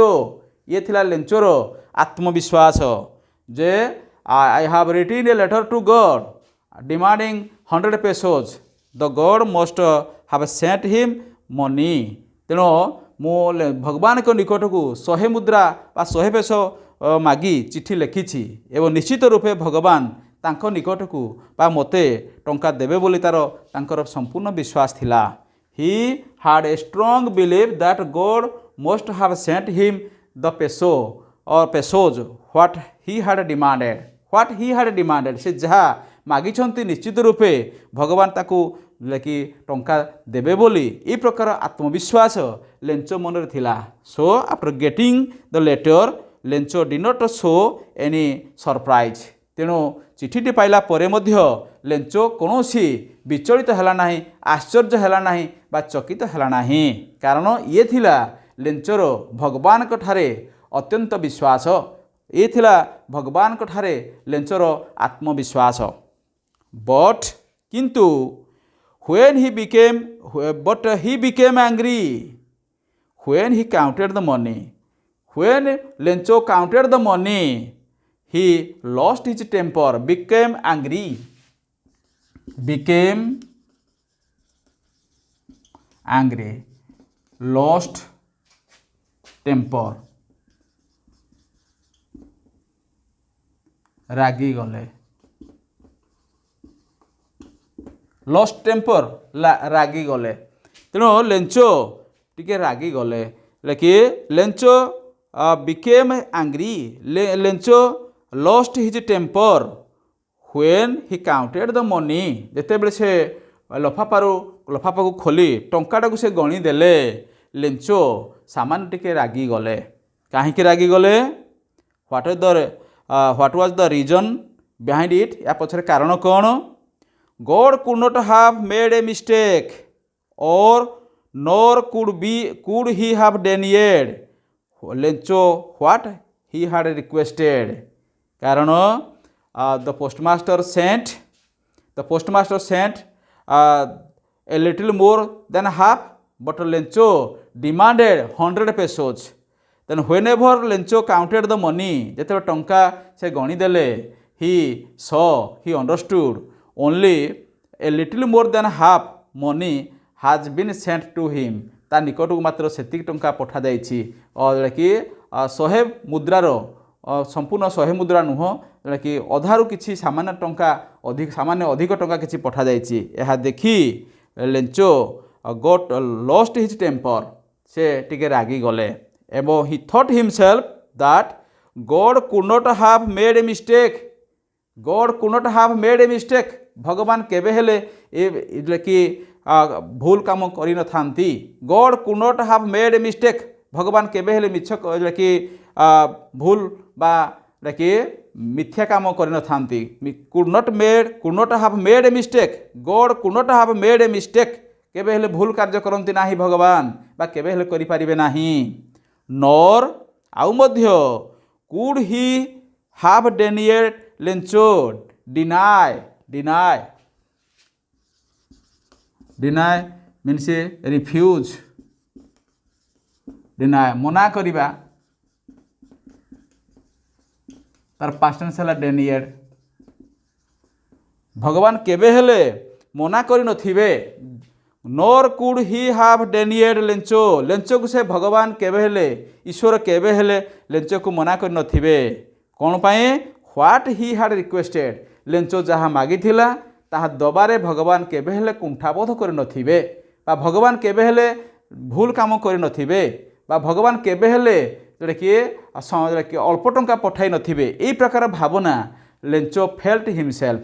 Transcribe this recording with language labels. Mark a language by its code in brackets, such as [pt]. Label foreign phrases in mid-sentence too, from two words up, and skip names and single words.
[or] ଇଏ ଥିଲା ଲେଞ୍ଚୋର ଆତ୍ମବିଶ୍ୱାସ ଯେ [en] I have written a letter to God demanding 100 pesos, the God must have sent him money. [or] ତେଣୁ ମୁଁ ଭଗବାନଙ୍କ ନିକଟକୁ 100 ମୁଦ୍ରା ବା 100 peso ମାଗି ଚିଠି ଲେଖିଛି ଏବଂ ନିଶ୍ଚିତ ରୂପେ ଭଗବାନ ତାଙ୍କ ନିକଟକୁ ବା ମୋତେ ଟଙ୍କା ଦେବେ ବୋଲି ତାଙ୍କର ସମ୍ପୂର୍ଣ୍ଣ ବିଶ୍ୱାସ ଥିଲା। [en] He had a strong belief that God must have sent him the peso or pesos what he had demanded। [or] ସେ ଯାହା ମାଗିଛନ୍ତି ନିଶ୍ଚିତ ରୂପେ ଭଗବାନ ତାକୁ କି ଟଙ୍କା ଦେବେ ବୋଲି ଏହି ପ୍ରକାର ଆତ୍ମବିଶ୍ୱାସ ଲେଞ୍ଚୋ ମନରେ ଥିଲା। [en] So after getting the letter Lencho did not show any surprise. [or] ତେଣୁ ଚିଠିଟି ପାଇଲା ପରେ ମଧ୍ୟ ଲେଞ୍ଚୋ କୌଣସି ବିଚଳିତ ହେଲା ନାହିଁ, ଆଶ୍ଚର୍ଯ୍ୟ ହେଲା ନାହିଁ ବା ଚକିତ ହେଲା ନାହିଁ, କାରଣ ଇଏ ଥିଲା ଲେଞ୍ଚୋର ଭଗବାନଙ୍କ ଠାରେ ଅତ୍ୟନ୍ତ ବିଶ୍ୱାସ। ଇଏ ଥିଲା ଭଗବାନଙ୍କ ଠାରେ ଲେଞ୍ଚୋର ଆତ୍ମବିଶ୍ୱାସ। [en] ବଟ୍ କିନ୍ତୁ he became angry when he counted the money. When ଲେଞ୍ଚୋ counted the money, he lost his temper, became angry, lost temper, [or] ରାଗି ଗଲେ। [en] lost temper [or] ରାଗି ଗଲେ। ତେଣୁ ଲେଞ୍ଚୋ ଟିକେ ରାଗି ଗଲେ। [en] କି Lencho became angry, Lencho lost his temper when he counted the money. [or] ଯେତେବେଳେ ସେ ଲଫାପାକୁ ଖୋଲି ଟଙ୍କାଟାକୁ ସେ ଗଣି ଦେଲେ ଲେଞ୍ଚୋ ସାମାନ୍ୟ ଟିକେ ରାଗି ଗଲେ। କାହିଁକି ରାଗି ଗଲେ? [en] What was the reason behind it? [or] ୟା ପଛରେ କାରଣ କ'ଣ? [en] God could not have made a mistake, nor could he have denied ଲେଞ୍ଚୋ what he had requested। କାରଣ the postmaster sent a little more than half, but ଲେଞ୍ଚୋ demanded 100 pesos। Then whenever ଲେଞ୍ଚୋ counted the money, [or] ଯେତେବେଳେ ଟଙ୍କା ସେ ଗଣିଦେଲେ, [en] he understood only a little more than half money has been sent to him। [or] ତା ନିକଟକୁ ମାତ୍ର ସେତିକି ଟଙ୍କା ପଠାଯାଇଛି। କି 100 ମୁଦ୍ରାର ସମ୍ପୂର୍ଣ୍ଣ 100 ମୁଦ୍ରା ନୁହଁ, କି ଅଧାରୁ କିଛି ସାମାନ୍ୟ ଅଧିକ ଟଙ୍କା କିଛି ପଠାଯାଇଛି। ଏହା ଦେଖି [en] ଲେଞ୍ଚୋ lost his temper, [or] ସେ ଟିକେ ରାଗି ଗଲେ। [en] ଏବଂ he thought himself that God could not have made a mistake। [or] ଭଗବାନ କେବେ ହେଲେ କି ଭୁଲ କାମ କରିନଥାନ୍ତି। [en] God could not have made a mistake। [or] ଭଗବାନ କେବେ ହେଲେ କି ଭୁଲ ବା କି ମିଥ୍ୟା କାମ କରିନଥାନ୍ତି। [en] could not have made a mistake। God could not have made a mistake। [or] କେବେ ହେଲେ ଭୁଲ କାର୍ଯ୍ୟ କରନ୍ତି ନାହିଁ ଭଗବାନ, ବା କେବେ ହେଲେ କରିପାରିବେ ନାହିଁ। [en] nor [or] ଆଉ ମଧ୍ୟ [en] could he have denied ଲେଞ୍ଚୋ deny means refuse, deny [or] ମନା କରିବା, ତାର [en] past tense ହେଲା denied। [or] ଭଗବାନ କେବେ ହେଲେ ମନା କରିନଥିବେ। [en] nor could he have denied [or] ଲେଞ୍ଚୋକୁ ସେ ଭଗବାନ କେବେ ହେଲେ, ଈଶ୍ୱର କେବେ ହେଲେ ଲେଞ୍ଚୋକୁ ମନା କରିନଥିବେ। କ'ଣ ପାଇଁ? [en] what he had requested, [or] ଲେଞ୍ଚୋ ଯାହା ମାଗିଥିଲା ତାହା ଦବାରେ ଭଗବାନ କେବେ ହେଲେ କୁଣ୍ଠାବୋଧ କରିନଥିବେ, ବା ଭଗବାନ କେବେ ହେଲେ ଭୁଲ କାମ କରିନଥିବେ, ବା ଭଗବାନ କେବେ ହେଲେ ଯେଉଁଟାକି ଅଳ୍ପ ଟଙ୍କା ପଠାଇ ନଥିବେ। ଏହି ପ୍ରକାର ଭାବନା ଲେଞ୍ଚୋ [en] felt himself.